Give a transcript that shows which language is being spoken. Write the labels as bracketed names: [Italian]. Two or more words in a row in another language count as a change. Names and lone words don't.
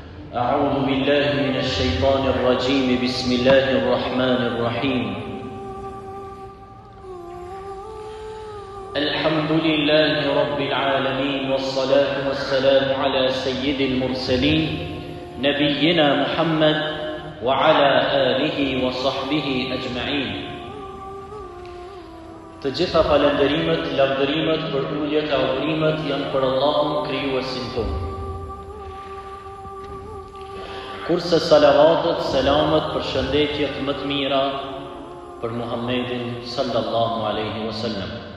[Arabic] أعوذ بالله من الشيطان الرجيم بسم الله الرحمن الرحيم الحمد لله رب العالمين والصلاة والسلام على سيد المرسلين نبينا محمد وعلى آله وصحبه أجمعين. [Albanian] Të gjitha falënderimet, lavdërimet, përuljet e adhurimet janë për Allahun krijuesin tonë. Kurse salavatet, selamet, përshëndetjet më të mira për Muhammedin [Arabic] صلى الله عليه وسلم.